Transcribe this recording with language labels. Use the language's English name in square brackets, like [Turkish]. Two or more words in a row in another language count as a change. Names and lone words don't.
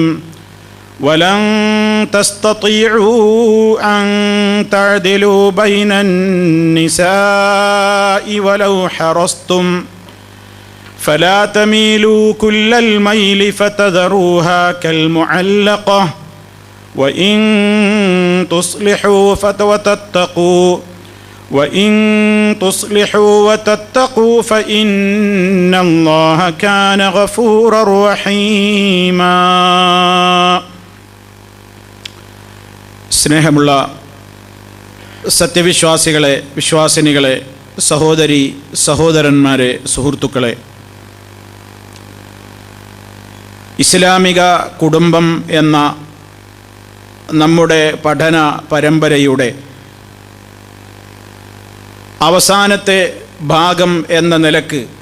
[Arabic] ولن تستطيعوا أن تعدلوا بين النساء ولو حرصتم فلا تميلوا كل الميل فتذروها كالمعلقة وإن تصلحوا وتتقوا فإن الله كان غفورا رحيما. [Malayalam] സ്നേഹമുള്ള സത്യവിശ്വാസികളെ, വിശ്വാസിനികളെ, സഹോദരി സഹോദരന്മാരെ, സുഹൃത്തുക്കളെ, ഇസ്ലാമിക കുടുംബം എന്ന നമ്മുടെ പഠന പരമ്പരയുടെ അവസാനത്തെ ഭാഗം എന്ന നിലക്ക്